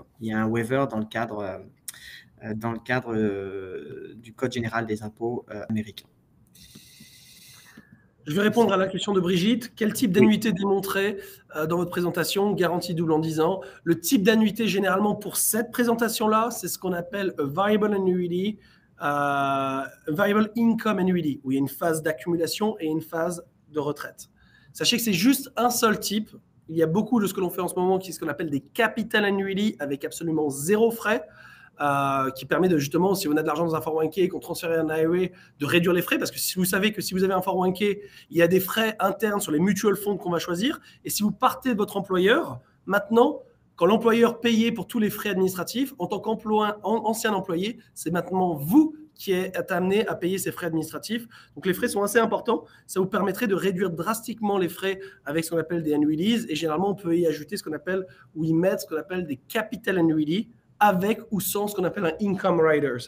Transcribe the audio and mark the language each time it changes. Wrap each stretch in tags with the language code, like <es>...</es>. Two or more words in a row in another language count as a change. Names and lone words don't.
<fr>Il y a un waiver dans le cadre du Code général des impôts américain. Je vais répondre à la question de Brigitte. Quel type d'annuité démontré dans votre présentation? Garantie double en 10 ans. Le type d'annuité, généralement, pour cette présentation-là, c'est ce qu'on appelle</fr> <en>a variable annuity, variable income annuity,</en> <fr>où il y a une phase d'accumulation et une phase de retraite. Sachez que c'est juste un seul type. Il y a beaucoup de ce que l'on fait en ce moment qui est ce qu'on appelle des</fr> <en>capital annuity</en> <fr>avec absolument zéro frais. Qui permet de justement, si on a de l'argent dans un 401k et qu'on transfère un IRA, de réduire les frais, parce que si vous savez que si vous avez un 401k, il y a des frais internes sur les</fr> <en>mutual funds</en> <fr>qu'on va choisir, et si vous partez de votre employeur, maintenant, quand l'employeur payait pour tous les frais administratifs, en tant qu'ancien employé, c'est maintenant vous qui êtes amené à payer ces frais administratifs. Donc les frais sont assez importants. Ça vous permettrait de réduire drastiquement les frais avec ce qu'on appelle des annuities, et généralement, on peut y ajouter ce qu'on appelle, ou y mettre ce qu'on appelle des</fr> <en>capital annuities,</en> <fr>avec ou sans ce qu'on appelle un</fr> <en>income riders.</en>